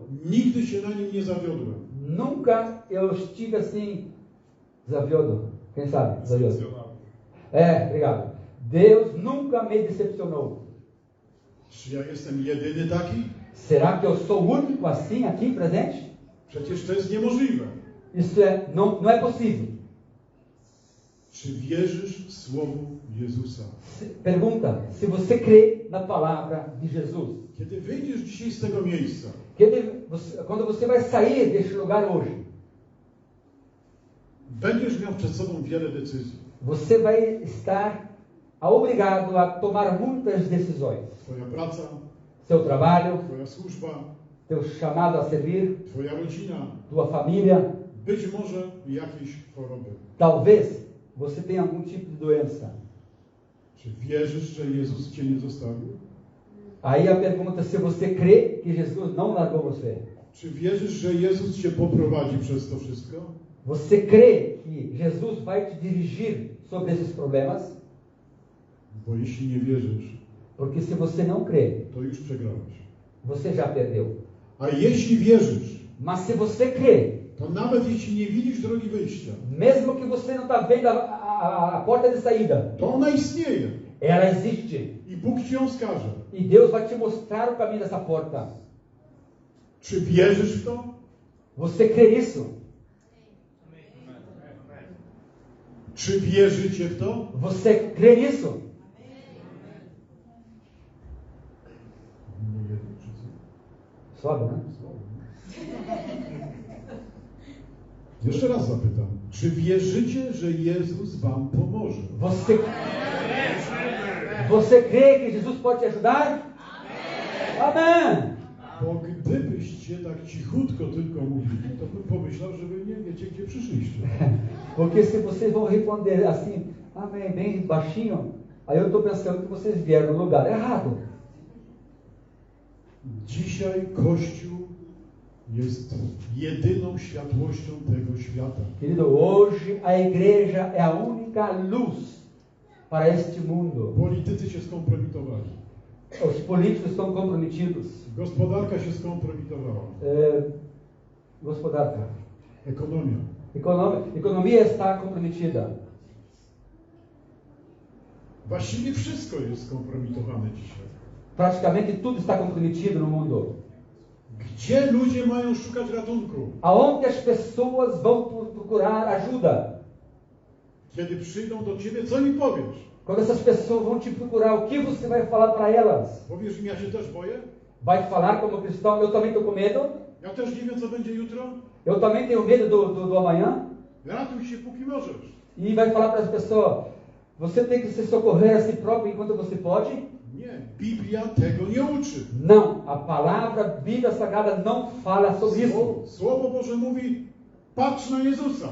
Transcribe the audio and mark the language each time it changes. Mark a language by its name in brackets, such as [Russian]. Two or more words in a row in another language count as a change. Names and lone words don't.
[Polish] Nigdy się na nim nie zawiodłem. [Portuguese] Nunca eu estive assim, zaviodo. Quem sabe? Zaviodo. Obrigado. Deus nunca me decepcionou. [Polish] Czy ja jestem jedyny taki? [Portuguese] Será que eu sou o único assim aqui presente? [Polish] Przecież to jest niemożliwe. [Portuguese] Isso não é possível. [Polish] Czy wierzysz słowu Jezusa? [Portuguese] Pergunta, se você crê na palavra de Jesus. [Polish] Kiedy wyjdziesz dzisiaj z tego miejsca, [Portuguese] Quando você vai sair deste lugar hoje, [Polish] będziesz miał przed sobą wiele decyzji. [Portuguese] você vai estar obrigado a tomar muitas decisões. [Polish] Twoja praca, [Portuguese] Seu trabalho, [Polish] Twoja służba, [Portuguese] teu chamado a servir, [Polish] Twoja rodzina, [Portuguese] tua família. [Polish] być może jakieś choroby. [Portuguese] Talvez você tenha algum tipo de doença. [Polish] Czy wierzysz, że Jezus Cię nie zostawił? [Portuguese] Aí a pergunta é se você crê que Jesus não largou você. [Polish] Czy wierzysz, że Jezus Cię poprowadzi przez to wszystko? [Portuguese] Você crê que Jesus vai te dirigir sobre esses problemas? [Polish] Bo jeśli nie wierzysz, [Portuguese] Porque se você não crê, [Polish] to już przegrałeś. [Portuguese] você já perdeu. [Polish] A jeśli wierzysz, [Portuguese] Mas se você crê, [Polish] to nawet jeśli nie widzisz drogi wyjścia, [Portuguese] mesmo que você não está vendo a porta de saída, [Polish] to ona istnieje [Portuguese] ela existe. [Polish] i Bóg Ci ją wskaże. [Portuguese] E Deus vai te mostrar o caminho dessa porta. [Polish] Czy wierzysz w to? [Portuguese] Você crê nisso? [Polish] Czy wierzycie w to? [Portuguese] Você crê nisso? [Polish] Nie jedno, czy co? [Portuguese] Sobe, né? [Polish] Jeszcze raz zapytam. Czy wierzycie, że Jezus Wam pomoże? [Portuguese] Você crê que Jesus pode te ajudar? Amém! [Polish] Bo gdybyście tak cichutko tylko mówili, to bym pomyślał, że Wy nie wiecie, gdzie przyszliście. [Portuguese] Porque se vocês vão responder assim, amém, bem baixinho, aí eu estou pensando que vocês vieram no lugar errado. [Polish] Dzisiaj Kościół jest jedyną światłością tego świata. [Portuguese] Querido, hoje a igreja é a única luz para este mundo. [Polish] Politycy się skompromitowali. [Portuguese] Os políticos estão comprometidos. [Polish] Gospodarka się skompromitowała. Gospodarka. Ekonomia. [Portuguese] Economia está comprometida. [Polish] Właściwie wszystko jest skompromitowane dzisiaj. [Portuguese] Praticamente tudo está comprometido no mundo. [Polish] Gdzie ludzie mają szukać ratunku? [Portuguese] Aonde as pessoas vão procurar ajuda? [Polish] Kiedy przyjdą do Ciebie, co mi powiesz? [Portuguese] Quando essas pessoas vão te procurar, o que você vai falar para elas? [Polish] Powiesz im, ja się też boję? [Portuguese] Vai falar como cristão, eu também estou com medo? [Polish] Ja też nie wiem, co będzie jutro? [Portuguese] Eu também tenho medo do amanhã? [Polish] Ratuj się, póki możesz. [Portuguese] E vai falar para as pessoas, você tem que se socorrer a si próprio enquanto você pode? [Polish] Nie, Biblia tego nie uczy. [Portuguese] Não, a palavra Bíblia Sagrada não fala sobre isso. [Polish] Słowo Boże mówi, patrz na Jezusa.